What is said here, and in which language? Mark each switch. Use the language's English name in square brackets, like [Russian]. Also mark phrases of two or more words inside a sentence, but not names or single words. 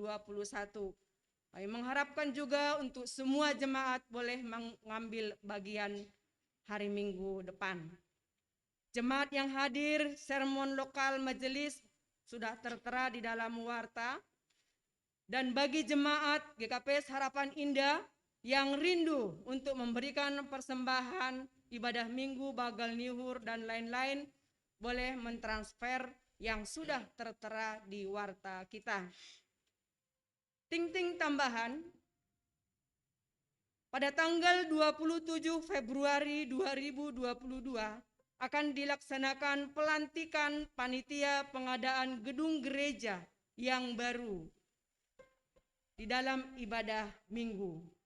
[Indonesian] Kami mengharapkan juga untuk semua jemaat boleh mengambil bagian hari Minggu depan. Jemaat yang hadir sermon lokal majelis sudah tertera di dalam warta. Dan bagi jemaat GKPS Harapan Indah yang rindu untuk memberikan persembahan ibadah minggu, [Batak Simalungun] bagal nihur, [Indonesian] dan lain-lain, boleh mentransfer yang sudah tertera di warta kita. Ting-ting tambahan, pada tanggal 27 Februari 2022 akan dilaksanakan pelantikan panitia pengadaan gedung gereja yang baru di dalam ibadah minggu.